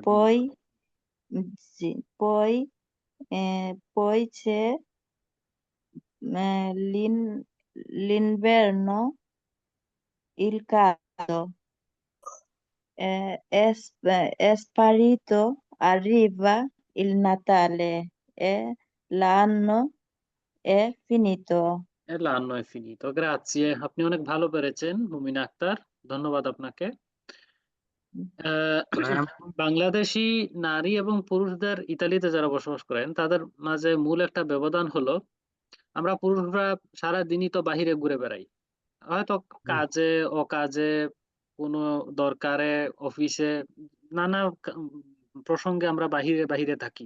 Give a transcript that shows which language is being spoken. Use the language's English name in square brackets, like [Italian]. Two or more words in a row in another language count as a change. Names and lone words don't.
[Italian] Poi, sì, poi c'è l'inverno, il caldo. È sparito, arriva il Natale e l'anno è finito. E l'anno è finito. Grazie, [Bangla] আপনি অনেক ভালো পেরেছেন মুমিনা আক্তার, ধন্যবাদ আপনাকে। বাংলাদেশি নারী এবং পুরুষদের ইতালিতে যারা বসবাস করেন তাদের মাঝে মূল একটা ব্যবধান হলো, আমরা পুরুষরা সারা দিনই তো বাহিরে ঘুরে বেড়াই, হয়তো কাজে অকাজে কোনো দরকারে অফিসে নানা প্রসঙ্গে আমরা বাহিরে বাহিরে থাকি।